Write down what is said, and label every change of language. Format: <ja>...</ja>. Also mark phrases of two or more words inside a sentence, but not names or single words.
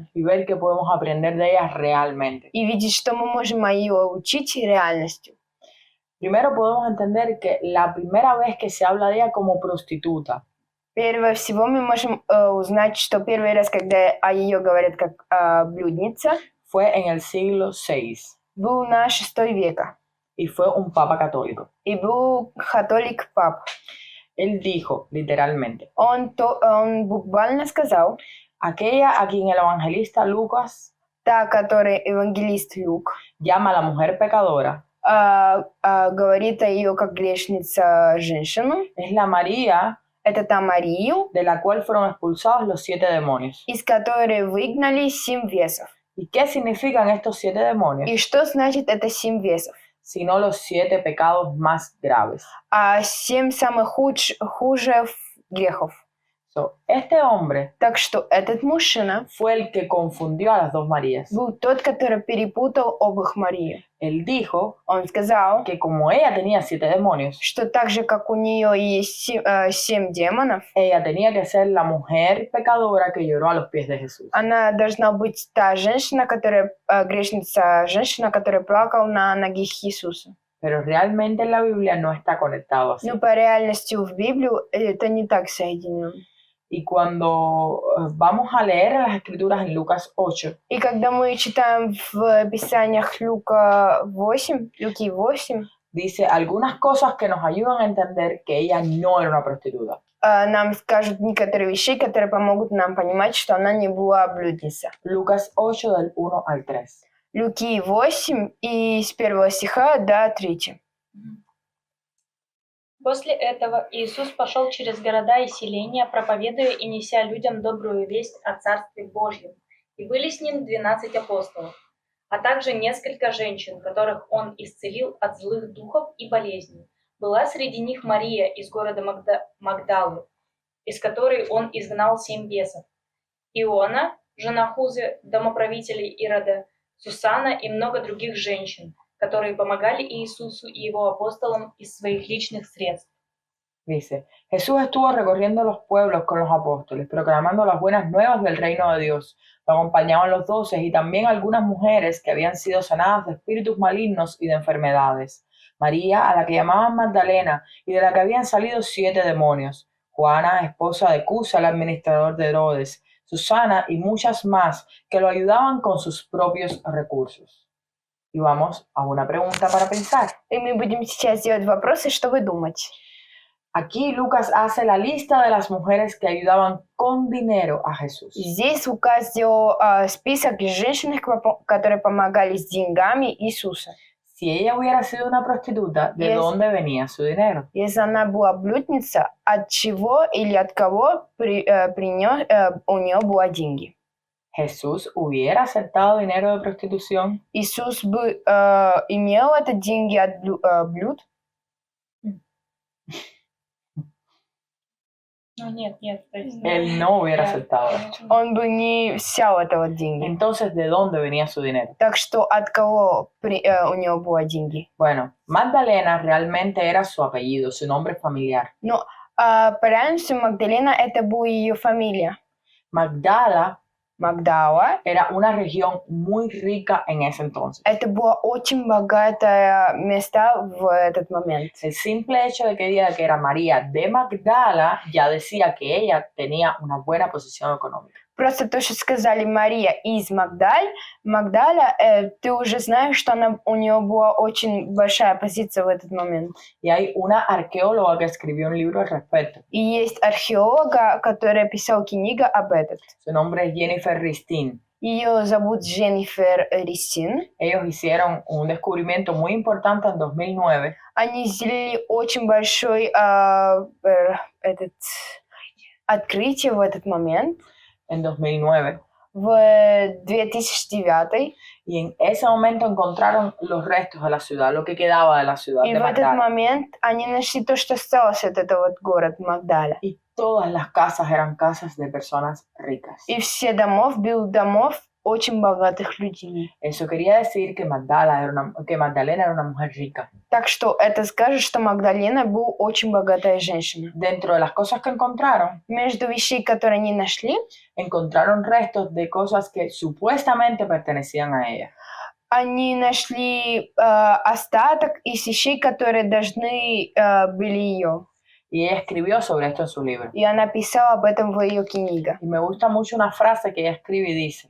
<es>y ver qué podemos aprender de ella realmente.</es> <ru>и видеть, что мы можем ее учить реальностью.</ru> <es>Primero podemos entender que la primera vez que se habla de ella como prostituta</es> <ru>Прежде всего мы можем узнать, что первый раз, когда о ее говорят как блудница,</ru> <es>fue en el siglo VI</es> <ru>был на VI века.</ru> <es>y fue un papa católico.</es> <ru>И был католик пап.</ru> <es>Él dijo literalmente,</es> <ru>Он буквально сказал,</ru> <es>aquella a quien el evangelista Lucas</es> <ru>та, которой евангелист Люк</ru> <es>llama a la mujer pecadora,</es> <ru>говорит о ее как грешница женщину,</ru> <es>es la María</es> <ru>это та Марию,</ru> <es>de la cual fueron expulsados los 7 demonios.</es> <ru>из которой выгнали 7 бесов.</ru> <es>¿Y qué significan estos 7 demonios?</es> <ru>И что значит это 7 бесов?</ru> <es>Sino los 7 pecados más graves.</es> <ru>7 самых хуже грехов.</ru> <es>Este hombre</es> <ru>Так что этот мужчина</ru> <es>fue el que confundió a las dos Marías.</es> <ru>был тот, который перепутал обоих Марию.</ru> <es>Él dijo</es> <ru>Он сказал,</ru> <es>que como ella tenía 7 demonios,</es> <ru>что так же, как у нее есть 7 демонов,</ru> <es>ella tenía que ser la mujer pecadora que lloró a los pies de Jesús.</es> <ru>она должна быть та женщина, которая грешница, женщина, которая плакала на ногах Иисуса.</ru> <es>Pero realmente en la Biblia no está conectado así.</es> <ru>Но по реальности в Библию это не так соединено.</ru> <es>Y cuando vamos a leer las escrituras en Lucas 8,</es> <ru>И когда мы читаем в Писаниях Люки 8,</ru> <es>dice algunas cosas que nos ayudan a entender que ella no era una prostituta.</es> <ru>нам скажут некоторые вещи, которые помогут нам понимать, что она не была блудницей.</ru> <es>Lucas 8 del 1 al 3.</es> <ru>Люки 8 и с 1 стиха до 3. После этого Иисус пошел через города и селения, проповедуя и неся людям добрую весть о Царстве Божьем. И были с ним 12 апостолов, а также несколько женщин, которых он исцелил от злых духов и болезней. Была среди них Мария из города Магдалы, из которой он изгнал 7 бесов, Иона, жена Хузы, домоправителя Ирода, Сусана и много других женщин, которые помогали Иисусу и его апостолам из своих личных средств.</ru> <es>Dice, Jesús estuvo recorriendo los pueblos con los apóstoles, proclamando las buenas nuevas del reino de Dios. Lo acompañaban los 12 y también algunas mujeres que habían sido sanadas de espíritus malignos y de enfermedades. María, a la que llamaban Magdalena, y de la que habían salido 7 demonios. Juana, esposa de Cusa, el administrador de Herodes. Susana y muchas más que lo ayudaban con sus propios recursos. Y vamos a una pregunta para pensar.</es> <ru>И мы будем сейчас делать вопросы, чтобы думать.</ru> <es>Aquí Lucas hace la lista de las mujeres que ayudaban con dinero a Jesús.</es> <ru>Здесь Лука сделал список женщин, которые помогали с деньгами Иисуса.</ru> <es>Si ella hubiera sido una prostituta, ¿de dónde venía su dinero?</es> <ru>Если она была блудница, от чего или от кого у нее были деньги?</ru> <es>Jesús hubiera aceptado dinero de prostitución.</es> <ru>Иисус бы имел это деньги от блуд? Ну, нет, то есть...</ru> <es>Él no hubiera aceptado esto.</es> <ru>Он бы не взял этого деньги.</ru> <es>Entonces, ¿de dónde venía su dinero?</es> <ru>Так что от кого у него были деньги?</ru> <es>Bueno, Magdalena realmente era su apellido, su nombre familiar.</es> <ru>Но по реальности Магдалена это была ее фамилия. Магдала</ru> <es>era una región muy rica en ese entonces.</es> <ru>Это было очень богатое место в этот момент.</ru> <es>El simple hecho de que diga que era María de Magdala ya decía que ella tenía una buena posición económica.</es> <ru>Просто то, что сказали Мария из Магдаля, ты уже знаешь, что у нее была очень большая позиция в этот момент.</ru> <es>Y hay una arqueóloga que escribió un libro al respecto.</es> <ru>И есть археолога, который писал книгу об этом.</ru> <es>Su nombre es Jennifer Ristin.</es> <ru>Ее зовут Дженнифер Ристин.</ru> <es>Ellos hicieron un descubrimiento muy importante en 2009.</es> <ru>Они сделали очень большое открытие в этот момент.</ru> <es>En 2009.</es> <ru>в 2009.</ru> <es>y en ese momento encontraron los restos de la ciudad, lo que quedaba de la ciudad</es> <ru>И de в этот Magdala. момент они нашли то, что осталось от этого город Магдаля.</ru> <es>Y todas las casas eran casas de personas ricas.</es> <ru>И все домов очень богатых людей.</ru> <es>Eso quería decir que Magdalena era una mujer rica.</es> <ru>Так что это скажет, что Магдалена была очень богатая женщина.</ru> <es>Dentro de las cosas que encontraron,</es> <ru>Между вещей, которые они нашли,</ru> <es>encontraron restos de cosas que supuestamente pertenecían a ella.</es> <ru>они нашли остаток из вещей, которые должны были ее.</ru> <es>Y ella escribió sobre esto en su libro.</es> <ru>И она писала об этом в ее книге.</ru> <es>Y me gusta mucho una frase que ella escribe y dice:</es>